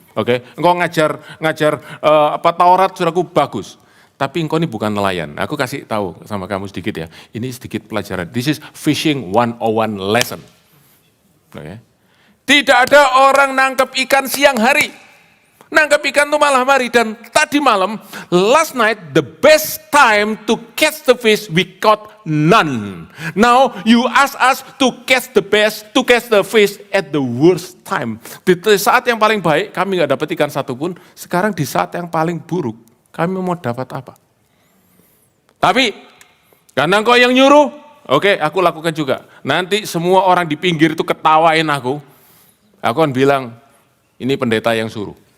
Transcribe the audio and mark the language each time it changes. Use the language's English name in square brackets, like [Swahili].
[Indonesian] Oke, engkau ngajar Taurat, saudaraku, bagus. Tapi engkau ini bukan nelayan. Aku kasih tahu sama kamu sedikit ya. Ini sedikit pelajaran. [English] This is fishing 101 lesson. [Indonesian] Oke. Tidak ada orang nangkep ikan siang hari. Nangkep ikan itu malam hari. Dan tadi malam, [English] last night, the best time to catch the fish, we caught none. Now you ask us to catch the fish at the worst time. [Indonesian] Di saat yang paling baik, kami nggak dapat ikan satupun. Sekarang di saat yang paling buruk, kami mau dapat apa? Tapi, karena engkau yang nyuruh, oke, aku lakukan juga. Nanti semua orang di pinggir itu ketawain aku. Aku akan bilang, ini pendeta yang suruh.